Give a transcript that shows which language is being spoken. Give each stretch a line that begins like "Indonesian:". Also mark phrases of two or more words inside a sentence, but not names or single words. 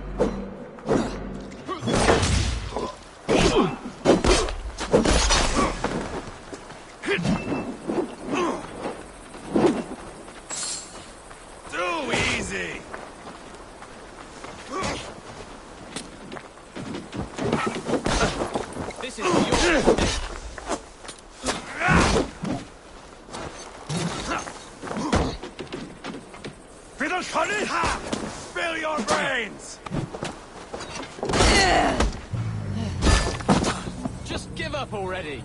English: Too easy! This is your day.
Welsh: Fydd yn ffynnu? Ha!
English: Spill your brains! Just give up already!